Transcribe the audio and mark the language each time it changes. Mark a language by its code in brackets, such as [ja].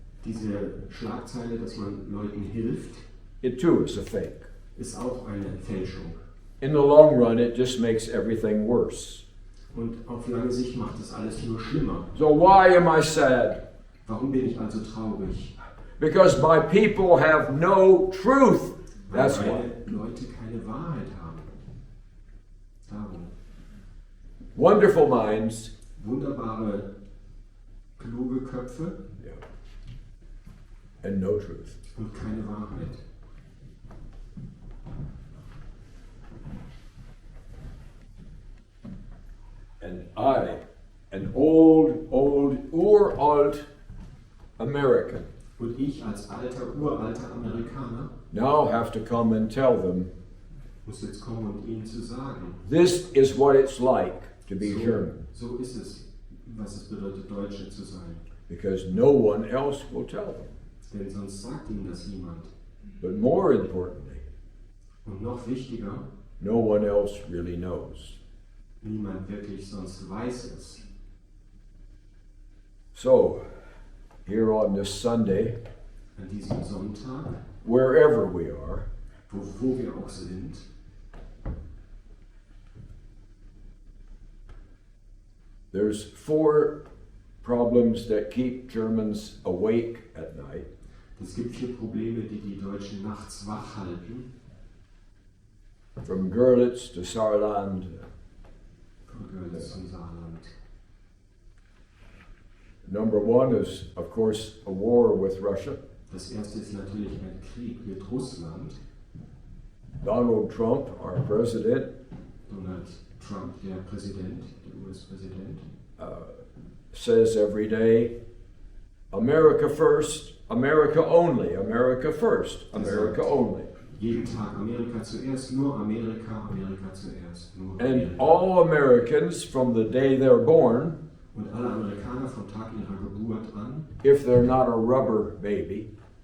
[de] Diese Schlagzeile, dass man Leuten hilft, [en] it too is a fake. [de] ist auch eine Fälschung. [en] In the long run, it just makes everything worse. [de] Und auf lange Sicht macht das alles nur schlimmer. [en] So why am I sad? [de] Warum bin ich also traurig? [en] Because my people have no truth. [de] Weil [en] That's why. [de] meine Leute keine Wahrheit haben. Darum. [en] Wonderful minds. [de] Wunderbare, kluge Köpfe [en] And no truth. [de] und keine Wahrheit. [en] And I, an uralt American, [de] Und ich als uralter Amerikaner [en] now have to come and tell them, [de] muss jetzt kommen und ihnen zu sagen, [en] this is what it's like to be German. [de] so ist es, was es bedeutet, Deutsche zu sein. [en] Because no one else will tell them. [de] Denn sonst sagt ihnen das niemand. [en] But more importantly, [de] Und noch wichtiger, [en] no one else really knows. [de] niemand wirklich sonst weiß es. [en] So, here on this Sunday, [de] An diesem Sonntag, [en] wherever we are, [de] wo wir auch sind, [en] there's 4 problems that keep Germans awake at night. [de] es gibt 4 Probleme, die die Deutschen nachts wach halten. [en] from Görlitz to Saarland. [de] Von Görlitz zum Saarland. [en] Number one is, of course, a war with Russia. [de] Das erste ist natürlich ein Krieg mit Russland. [en] Donald Trump, our president, [de] Donald Trump, der Präsident, der US-Präsident, [en] says every day, America first, America only, America first, America only. [de] jeden Tag Amerika zuerst, nur Amerika, Amerika zuerst, nur [en] And [de] Amerika. [en] all Americans from the day they're born, [de] Und alle Amerikaner vom Tag ihrer Geburt an, [en] if they're not a rubber baby,